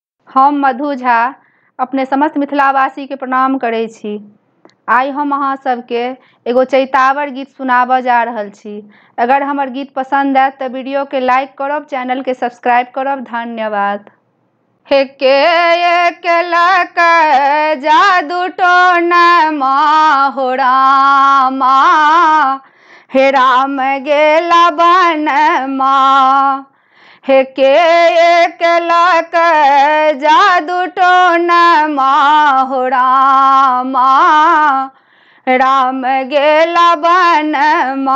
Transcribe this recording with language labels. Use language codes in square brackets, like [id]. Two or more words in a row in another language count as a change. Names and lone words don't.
[mai] हम मधु झा अपने समस्त मिथिलावासी के प्रणाम करै छी। आइ हम अहाँ सबके एगो चैतावर गीत सुनाबऽ जा रहल छी। अगर हमर गीत पसंद आयत तऽ वीडियो के लाइक करब, चैनल के सब्सक्राइब करब। धन्यवाद। हे के एकलक जादू टोना हो रामा, हे राम गेला बनमा। हे के एकलक जादू टोना हो रामा, राम गेला बनमा।